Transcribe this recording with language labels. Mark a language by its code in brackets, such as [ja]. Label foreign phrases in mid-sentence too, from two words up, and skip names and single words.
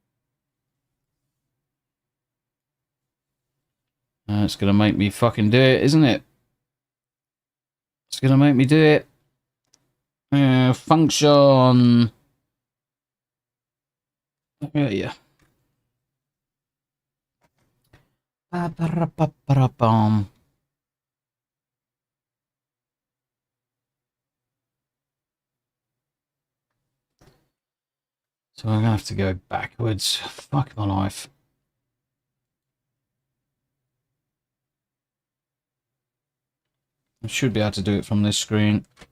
[en] It's going to make me fucking do it, isn't it? It's going to make me do it. Function. Yeah. Ba-ba-ra-ba-ba-ra-bum. So I'm going to have to go backwards. Fuck my life. I should be able to do it from this screen.